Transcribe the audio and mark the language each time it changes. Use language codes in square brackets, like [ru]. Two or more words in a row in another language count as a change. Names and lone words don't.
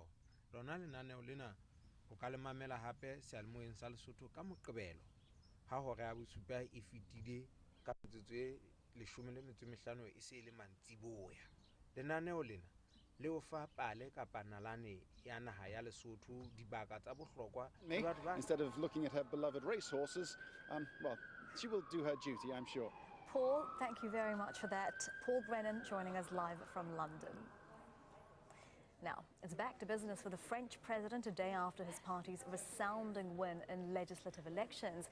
[st] Lona lenaneo lena o ka le mamela hape seyalemoyeng sa Lesotho ka Moqebelo ha hora ya bosupa e fetile ka metsotso e 15 e se e le mantsiboya. Lenaneo lena le o fa pale kapa nalane ya naha ya Lesotho dibaka tsa bohlokwa. [en] Instead of looking at her beloved racehorses, well, she will do her duty, I'm sure. Paul, thank you very much for that. Paul Brennan joining us live from London. Now, it's back to business for the French president a day after his party's resounding win in legislative elections.